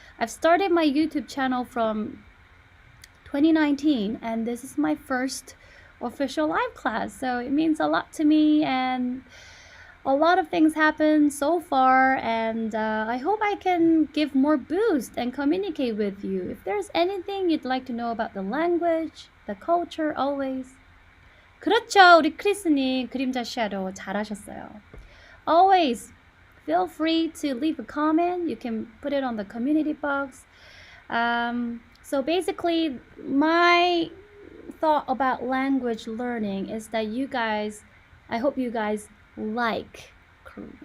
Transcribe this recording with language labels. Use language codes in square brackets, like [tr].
[en] I've started my YouTube channel from 2019, and this is my first official live class, so it means a lot to me, and a lot of things happened so far, and I hope I can give more boost and communicate with you. If there's anything you'd like to know about the language, the culture, always. [ko] 그렇죠. 우리 크리스님 그림자 shadow 잘하셨어요. [en] Always feel free to leave a comment. You can put it on the community box. So basically, my thought about language learning is that I hope you guys like Korean.